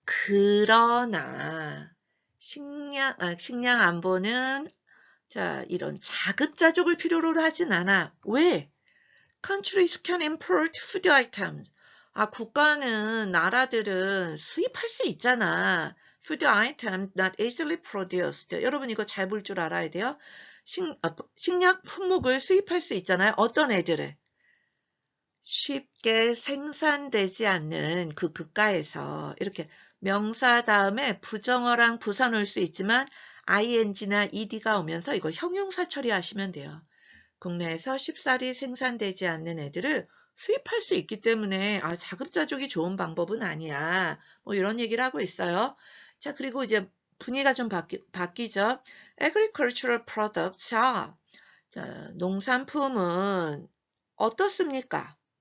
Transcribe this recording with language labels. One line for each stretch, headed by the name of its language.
Korean: 그러나 식량 안보는 자, 이런 자급자족을 필요로 하진 않아. 왜?
English: Countries can import food items.
Korean: 국가는, 나라들은 수입할 수 있잖아.
English: Food items not easily produced.
Korean: 여러분 이거 잘 볼 줄 알아야 돼요. 식량 품목을 수입할 수 있잖아요. 어떤 애들을? 쉽게 생산되지 않는 그 국가에서 이렇게 명사 다음에 부정어랑 부사 놓을 수 있지만 ing나 ed가 오면서 이거 형용사 처리하시면 돼요. 국내에서 쉽사리 생산되지 않는 애들을 수입할 수 있기 때문에 자급자족이 좋은 방법은 아니야. 뭐 이런 얘기를 하고 있어요. 자, 그리고 이제 분위기가 좀 바뀌죠.
English: Agricultural products.
Korean: 자, 농산품은 어떻습니까?